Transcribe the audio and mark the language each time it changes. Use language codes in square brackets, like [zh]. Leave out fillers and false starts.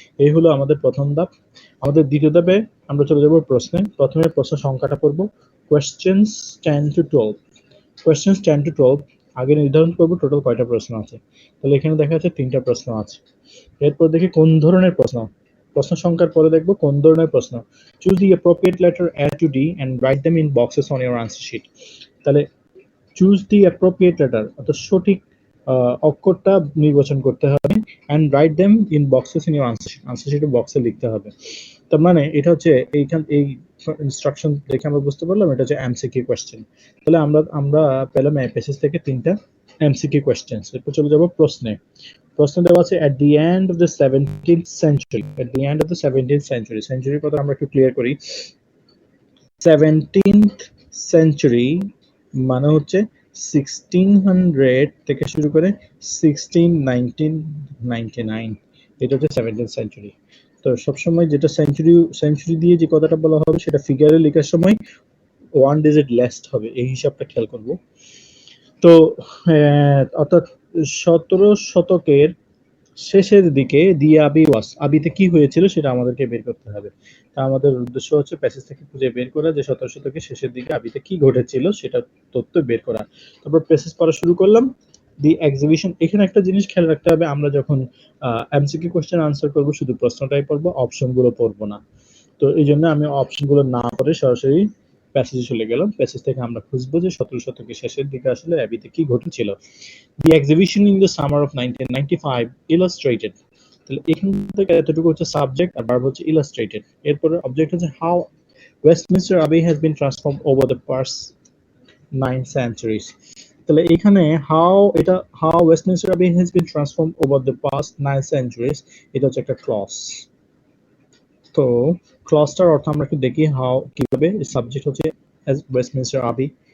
[bn] এই হলো আমাদের প্রথম ধাপ। আমাদের দ্বিতীয় ধাপে আমরা চলে যাব প্রশ্নে। প্রথমে প্রশ্ন সংখ্যাটা পড়ব, কোয়েশ্চেন্স 10 to 12। কোয়েশ্চেন্স 10 to 12 আগে নির্ধারণ করব টোটাল কয়টা প্রশ্ন আছে। তাহলে এখানে দেখা যাচ্ছে 3টা প্রশ্ন আছে। এরপর দেখি কোন ধরনের প্রশ্ন। প্রশ্ন সংখ্যার পরে দেখব কোন ধরনের প্রশ্ন। [en] Choose the appropriate letter A to D and write them in boxes on your answer sheet। তাহলে choose the appropriate letter [bn] অর্থাৎ সঠিক অক্ষরটা নির্বাচন করতে হবে, [en] and write them in boxes in your answer sheet। [bn] Answer শিটে বক্সে লিখতে হবে। তার মানে এটা হচ্ছে এই ইনস্ট্রাকশন দেখে আমরা বুঝতে পারলাম এটা হচ্ছে এমসিকিউ কোয়েশ্চেন। তাহলে আমরা পেলাম এই প্যাসেজ থেকে 3টা এমসিকিউ কোয়েশ্চেন। এরপর চলে যাব প্রশ্নে। প্রশ্ন দেওয়া আছে [en] at the end of the 17th century। [bn] at the end of the 17th century, সেঞ্চুরির কথা আমরা একটু ক্লিয়ার করি। 17th century মানে হচ্ছে 1600 থেকে শুরু করে 1999, এটা হচ্ছে 17th century। তো সবসময় যেটা সেঞ্চুরি দিয়ে যে কথাটা বলা হবে সেটা ফিগারে লেখার সময় 1 ডিজিট লেস হবে, এই হিসাবটা খেয়াল করব। তো অর্থাৎ 17 শতকের শেষের দিকে [en] the abbey was, [bn] আবিতে কি হয়েছিল সেটা আমাদেরকে বের করতে হবে। তা আমাদের উদ্দেশ্য হচ্ছে প্যাসেজ থেকে খুঁজে বের করা যে 17 শতকের শেষের দিকে আবিতে কি ঘটেছিল সেটা তথ্য বের করা। তারপর প্যাসেজ পড়া শুরু করলাম। দি এক্সিবিশন, এখানে একটা জিনিস খেয়াল রাখতে হবে, আমরা যখন এমসিকিউ কোশ্চেন আনসার করব শুধু প্রশ্নটাই পড়বো, অপশনগুলো পড়বো না। তো এই জন্য আমি অপশনগুলো না পড়ে সরাসরি প্যাসেজে চলে গেলাম। প্যাসেজ থেকে আমরা খুঁজবো যে 17 শতকের শেষের দিকে আসলে আবিতে কি ঘটেছিল। [en] The exhibition in the summer of 1995 illustrated। [bn] তাহলে এখান থেকে এতটুকু হচ্ছে সাবজেক্ট আর ভার্ব হচ্ছে illustrated। এরপরে অবজেক্ট হচ্ছে [en] how Westminster Abbey has been transformed over the past 9 centuries। [bn] তাহলে এখানে [en] how Westminster Abbey has been transformed over the past 9 centuries, [bn] এটা হচ্ছে একটা ক্লজ। তো ক্লজটার অর্থ আমরা একটু দেখি how কিভাবে। সাবজেক্ট হচ্ছে as Westminster Abbey।